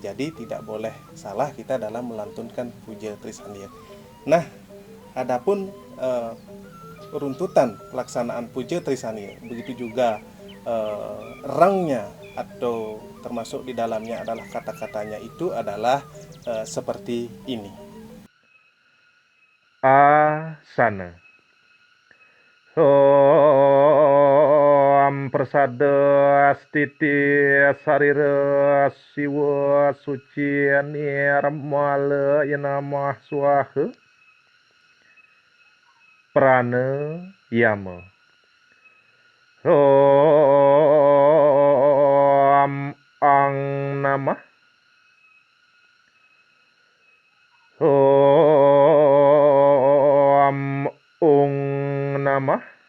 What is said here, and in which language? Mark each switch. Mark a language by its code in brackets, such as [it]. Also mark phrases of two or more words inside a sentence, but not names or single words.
[id] Jadi tidak boleh salah kita dalam melantunkan puja Trisanya. Nah, adapun runtutan pelaksanaan puja Trisanya, begitu juga rangnya atau termasuk di dalamnya adalah kata-katanya itu adalah seperti ini. [sa] Asana. Om Persada Astiti Sarira Siwa Suci Nirmala Yanamah Swaha Prana Yama. Om Ang Namah. Om Ung Namah.